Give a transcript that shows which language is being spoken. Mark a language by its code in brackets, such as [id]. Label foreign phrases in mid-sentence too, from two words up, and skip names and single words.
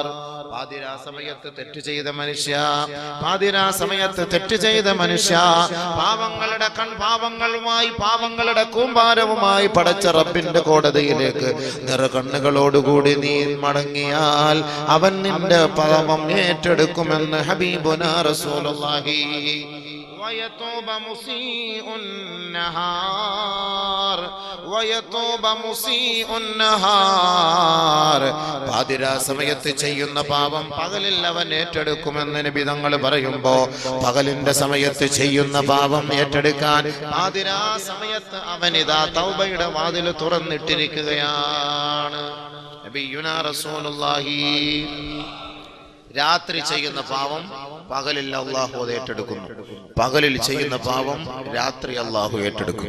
[ml] പാതിരാ സമയത്ത് തെറ്റ് ചെയ്ത മനുഷ്യ, പാതിരാ സമയത്ത് തെറ്റ് ചെയ്ത മനുഷ്യ, പാവങ്ങളുടെ പാവങ്ങളുമായി പാവങ്ങളുടെ കൂമ്പാരവുമായി പടച്ച റബ്ബിന്റെ കോടതിയിലേക്ക് നിറകണ്ണുകളോടുകൂടി നീ മടങ്ങിയാൽ അവൻ നിന്റെ പാപം ഏറ്റെടുക്കുമെന്ന് [ar] حبيبنا رسول الله. ويتوب مسيء النهار ويتوب مسيء النهار. [ml] പാതിരാ സമയത്ത് ചെയ്യുന്ന പാപം പകലിൽ അവൻ ഏറ്റെടുക്കുമെന്ന് നബി തങ്ങൾ പറയുമ്പോ, പകലിന്റെ സമയത്ത് ചെയ്യുന്ന പാപം ഏറ്റെടുക്കാൻ പാതിരാ സമയത്ത് അവൻ ഇതാ തൗബയുടെ വാതിൽ തുറന്നിട്ടിരിക്കുകയാണ്. [ar] نبينا رسول الله [ml] രാത്രി ചെയ്യുന്ന പാപം പകലിൽ അല്ലാഹു ഏറ്റെടുക്കുന്നു, പകലിൽ ചെയ്യുന്ന പാപം രാത്രി അല്ലാഹു ഏറ്റെടുക്കും.